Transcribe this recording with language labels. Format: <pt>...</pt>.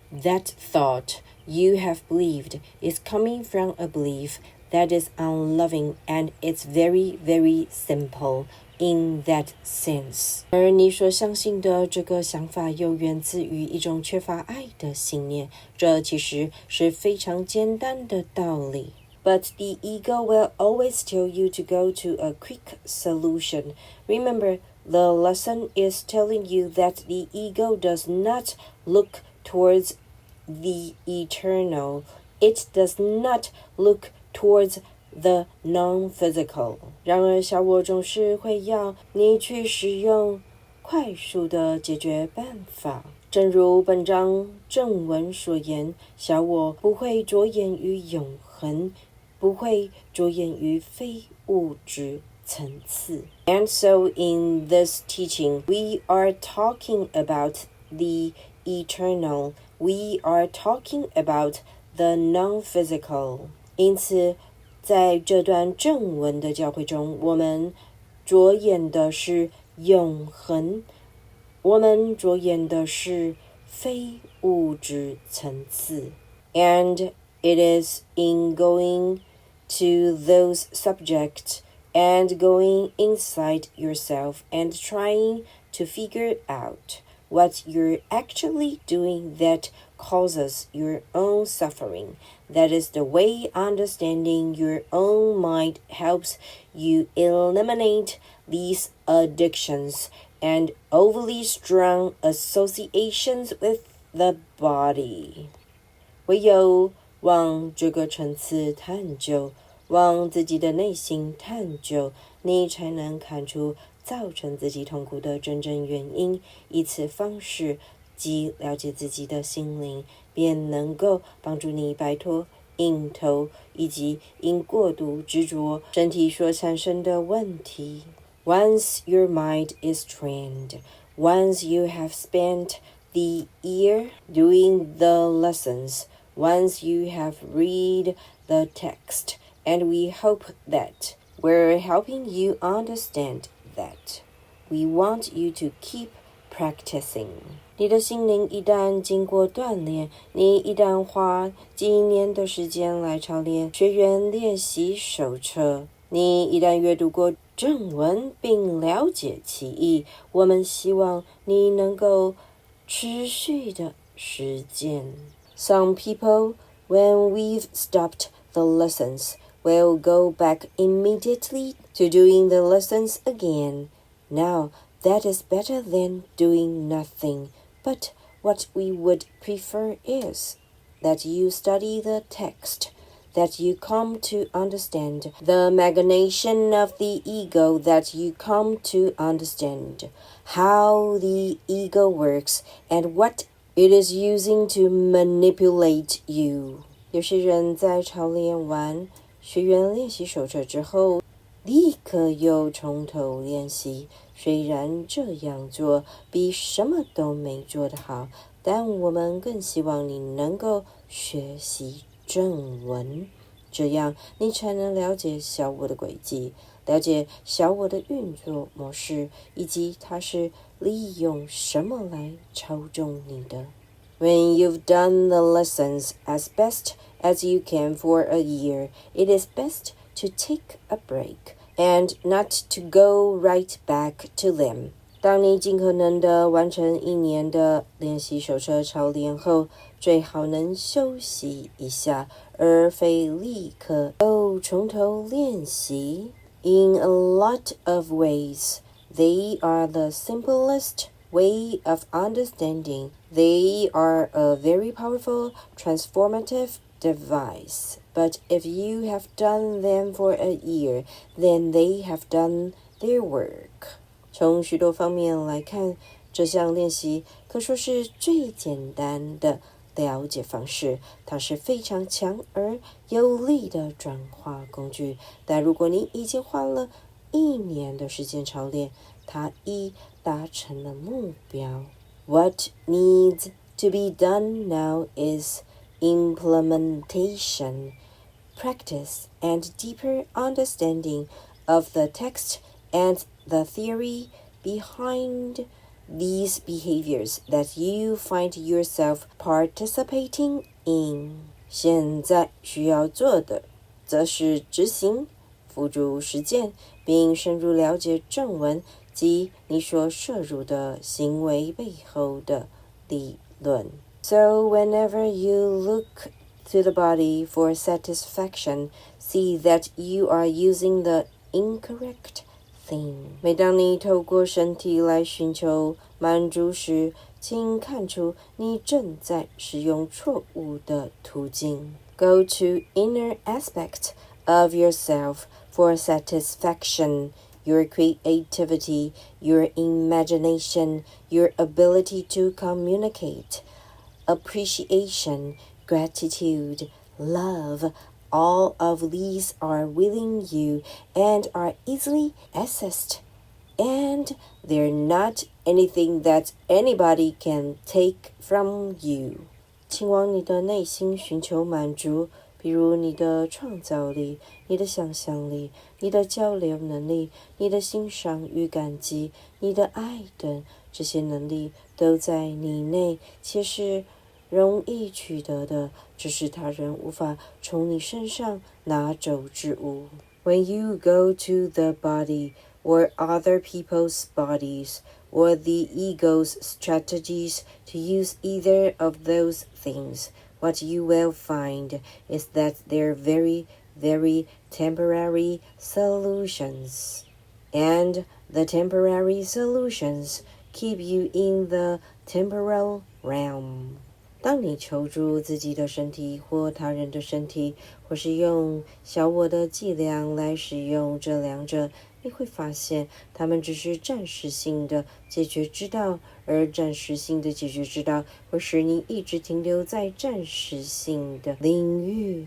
<en>That thought you have believed is coming from a belief that is unloving, and it's very, very simple in that sense.</en> <zh>而你所相信的这个想法又源自于一种缺乏爱的信念，这其实是非常简单的道理。</zh> <en>But the ego will always tell you to go to a quick solution. Remember, the lesson is telling you that the ego does not look towards the eternal. It does not look towards the non-physical.</en> <zh>然而小我总是会要你去使用快速的解决办法。正如本章正文所言，小我不会着眼于永恒，不会着眼于非物质层次。</zh> <en>And so in this teaching, we are talking about the eternal. We are talking about the non-physical.</en> <zh>因此在这段正文的教诲中，我们着眼的是永恒，我们着眼的是非物质层次。</zh> <en>And it is in going to those subjects and going inside yourself and trying to figure out what you're actually doing that causes your own suffering. That is the way understanding your own mind helps you eliminate these addictions and overly strong associations with the body.</en> <zh>唯有往这个层次探究，往自己的内心探究，你才能看出造成自己痛苦的真正原因，以此方式即了解自己的心灵，便能够帮助你摆脱瘾头以及因过度执着身体所产生的问题。</zh> <en>Once your mind is trained, once you have spent the year doing the lessons, once you have read the text, and we hope that we're helping you understand that. We want you to keep practicing.</en> <zh>你的心灵一旦经过锻炼，你一旦花几年的时间来操练学员练习手册，你一旦阅读过正文并了解其意，我们希望你能够持续的实践。</zh> <en>Some people, when we've stopped the lessons, will go back immediately to doing the lessons again. Now, that is better than doing nothing. But what we would prefer is that you study the text, that you come to understand the machination of the ego, that you come to understand how the ego works and what it is using to manipulate you.</en> <zh>有些人在操练完学员练习手册之后，立刻又从头练习。虽然这样做比什么都没做得好，但我们更希望你能够学习正文，这样你才能了解小我的轨迹，了解小我的运作模式，以及它是利用什么来操纵你的。</zh> <en>When you've done the lessons as best as you can for a year, it is best to take a break and not to go right back to them.</en> <zh>当你尽可能的完成1年的练习手册操练后，最好能休息一下，而非立刻又从头练习。</zh> <en>In a lot of ways, they are the simplest way of understanding. They are a very powerful, transformative device. But if you have done them for a year, then they have done their work.</en> <zh>从许多方面来看，这项练习可说是最简单的了解方式，它是非常强而有力的转化工具。但如果你已经花了1年的时间操练，它已达成了目标。</zh> <en>What needs to be done now is implementation, practice, and deeper understanding of the text and the theory behind these behaviors that you find yourself participating in.</en> <zh>现在需要做的则是执行、付诸实践，并深入了解正文及你所摄入的行为背后的理论。</zh> <en>So whenever you look to the body for satisfaction, see that you are using the incorrect thing.</en> <zh>每当你透过身体来寻求满足时，请看出你正在使用错误的途径。</zh> <en>Go to inner aspect of yourself for satisfaction.Your creativity, your imagination, your ability to communicate, appreciation, gratitude, love, all of these are within you and are easily accessed, and they're not anything that anybody can take from you.</en> <zh>请往你的内心寻求满足，比如你的创造力、你的想象力、你的交流能力、你的欣赏与感激、你的爱等，这些能力都在你内，且是容易取得的，只是他人无法从你身上拿走之物。</zh> <en>When you go to the body or other people's bodies, or the ego's strategies to use either of those things, what you will find is that they're very, very temporary solutions. And the temporary solutions keep you in the temporal realm.</en> <zh>当你求助自己的身体或他人的身体，或是用小我的伎俩来使用这两者，你会发现它们只是暂时性的解决之道，而暂时性的解决之道会使你一直停留在暂时性的领域。</zh>